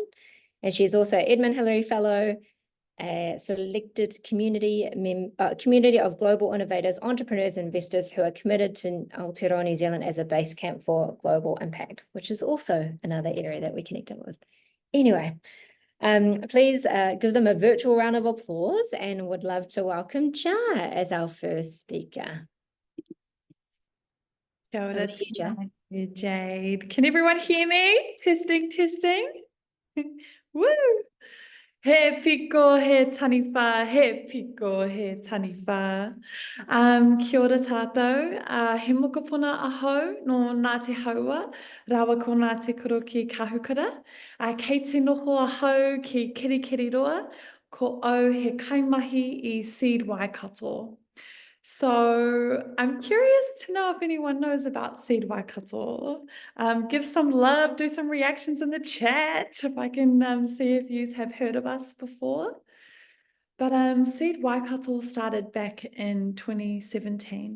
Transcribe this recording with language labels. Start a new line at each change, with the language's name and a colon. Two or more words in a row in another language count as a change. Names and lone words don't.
English: And she's also Edmund Hillary Fellow, a selected community of global innovators, entrepreneurs, and investors who are committed to Aotearoa, New Zealand as a base camp for global impact, which is also another area that we connected with. Anyway, please give them a virtual round of applause, and would love to welcome Jah as our first speaker.
Māori: Kia ora,
English: thank you, Jade. Can everyone hear me? Testing, testing. Woo!
Māori: He piko he taniwha, he piko he taniwha. Kia ora tātou. He mokopuna aho no Ngā Te Haua, rawa ko Ngā Te Koro ki Kahukura. Kei te noho aho ki Kirikiriroa, ko au he kaimahi I Seed Waikato.
English: So I'm curious to know if anyone knows about Seed Waikato. Give some love, do some reactions in the chat if I can see if you have heard of us before. But Seed Waikato started back in 2017.